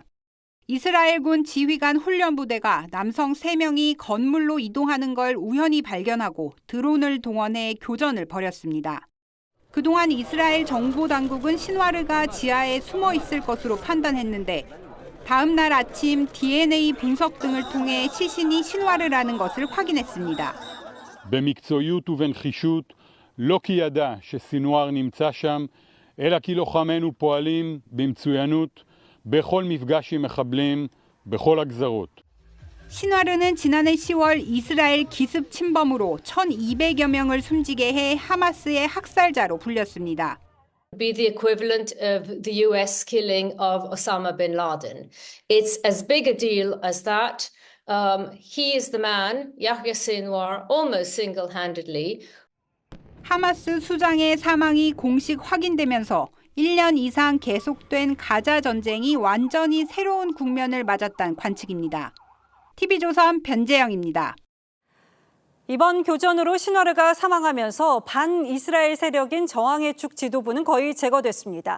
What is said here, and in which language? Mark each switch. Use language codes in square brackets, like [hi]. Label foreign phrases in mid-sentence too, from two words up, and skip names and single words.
[ko] 이스라엘군 지휘관 훈련부대가 남성 3명이 건물로 이동하는 걸 우연히 발견하고 드론을 동원해 교전을 벌였습니다. 그동안 이스라엘 정보당국은 신와르가 지하에 숨어 있을 것으로 판단했는데 다음 날 아침 DNA 분석 등을 통해 시신이 신와르라는 것을 확인했습니다. [he] במקצועיות ובנחישות לא כי ידע שסינואר נמצא שם, אלא כי לוחמינו פועלים במצוינות בכל מפגש עם מחבלים בכל הגזרות. [ko] 신와르는 지난해 10월 이스라엘 기습 침범으로 1,200여 명을 숨지게 해 하마스의 학살자로 불렸습니다. [en] Be the equivalent of the US killing of Osama bin Laden. It's as big a deal as that. He is the man, Yahya Sinwar, almost single-handedly. [ko] 하마스 수장의 사망이 공식 확인되면서 1년 이상 계속된 가자 전쟁이 완전히 새로운 국면을 맞았다는 관측입니다. TV조선 변재영입니다. 이번 교전으로 신와르가 사망하면서 반이스라엘 세력인 저항의 축 지도부는 거의 제거됐습니다.